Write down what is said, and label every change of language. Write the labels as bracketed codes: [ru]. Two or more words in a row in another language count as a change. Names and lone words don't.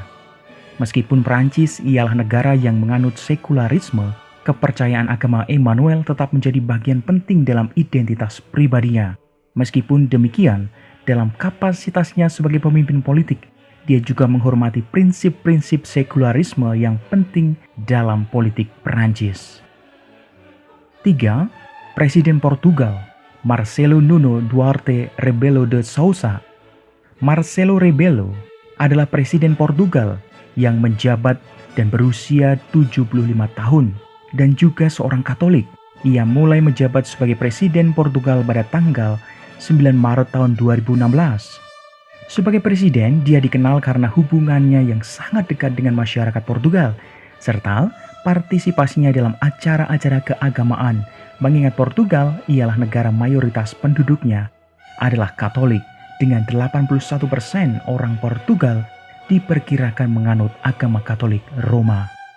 [id] Meskipun Perancis ialah negara yang menganut sekularisme, kepercayaan agama Emmanuel tetap menjadi bagian penting dalam identitas pribadinya. Meskipun demikian, dalam kapasitasnya sebagai pemimpin politik, dia juga menghormati prinsip-prinsip sekularisme yang penting dalam politik Perancis. 3. Presiden Portugal Marcelo Nuno Duarte Rebelo de Sousa. Marcelo Rebelo adalah Presiden Portugal yang menjabat dan berusia 75 tahun dan juga seorang Katolik. Ia mulai menjabat sebagai Presiden Portugal pada tanggal 9 Maret tahun 2016. Sebagai presiden, dia dikenal karena hubungannya yang sangat dekat dengan masyarakat Portugal, serta partisipasinya dalam acara-acara keagamaan, mengingat Portugal ialah negara mayoritas penduduknya adalah Katolik, dengan 81% orang Portugal diperkirakan menganut agama Katolik Roma.